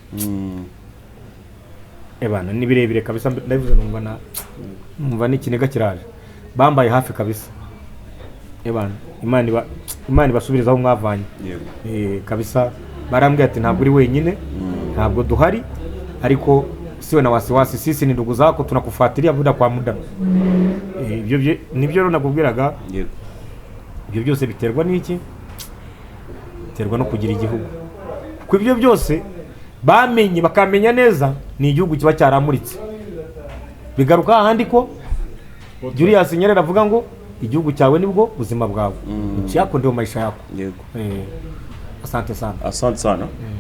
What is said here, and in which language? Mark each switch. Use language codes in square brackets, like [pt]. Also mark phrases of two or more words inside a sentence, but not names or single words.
[rw] ebana ni birebire kabisa ndabivuze numva n'ikinega kiraje bambaye hafi kabisa ebana Imana ibasubirizaho mwavanye kabisa barambwiye ati ntabwo uri wenyine ntabwo duhari ariko siwe [sw] na wasiwasi sisi ni ndugu zako tunakufuatilia muda kwa muda [rw] ibyo nibyo nakubwiraga ibyo byose biterwa n'iki biterwa no kugira igihugu kuko ibyo byose bamenye bakamenya neza ni igihugu kiba cyaramuritse bigaruka ahandi ko Julius Nyerere avuga ngo igihugu cyawe nibwo buzima bwawe [sw] nchi yako ndio maisha yako [rw] yego [sw] asante sana